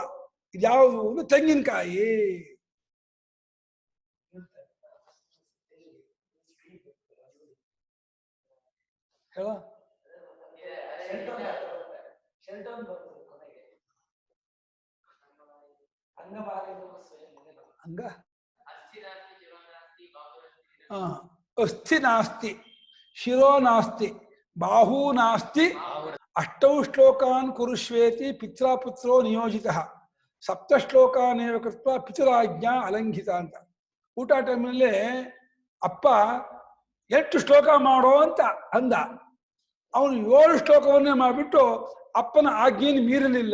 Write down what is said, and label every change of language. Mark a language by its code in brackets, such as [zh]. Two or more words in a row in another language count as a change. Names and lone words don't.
[kn] ಇದ್ಯಾವುದು? ಒಂದು ತೆಂಗಿನಕಾಯಿ. ಹೇಳ [sa] ಅಂಗ ಅಸ್ಥಿ ನಾಸ್ತಿ, ಶಿರೋ ನಾಸ್ತಿ, ಬಾಹೂ ನಾಸ್ತಿ, ಅಷ್ಟೌ ಶ್ಲೋಕಾನ್ ಕುರುಷ್ವೇತಿ ಪಿತ್ರಾಪುತ್ರೋ ನಿಯೋಜಿತಃ, 7 ಶ್ಲೋಕಾನೇವ ಕೃತ್ವ ಪಿತುರಾಜ್ಞಾ ಅಲಂಘಿತ ಅಂತ. [kn] ಊಟ ಟೈಮ್ನಲ್ಲಿ ಅಪ್ಪ 8 ಶ್ಲೋಕ ಮಾಡೋ ಅಂತ ಅಂದ. ಅವನು 7 ಶ್ಲೋಕವನ್ನೇ ಮಾಡಿಬಿಟ್ಟು ಅಪ್ಪನ ಆಜ್ಞೆಯನ್ನು ಮೀರಲಿಲ್ಲ.